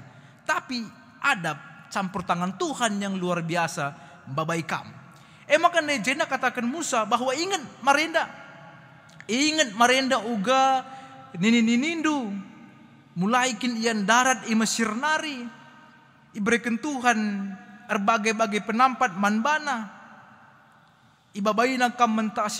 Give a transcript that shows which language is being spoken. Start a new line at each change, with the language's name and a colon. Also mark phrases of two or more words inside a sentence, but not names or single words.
Indonesian: Tapi ada campur tangan Tuhan yang luar biasa babaikam.
Batak Karo: Maka nejena katakan Musa bahwa ingat marenda uga ninindu mulai kin ian darat i Mesir nari iberikan Tuhan berbagai-bagai penampat manbana ibabaina kam mentasi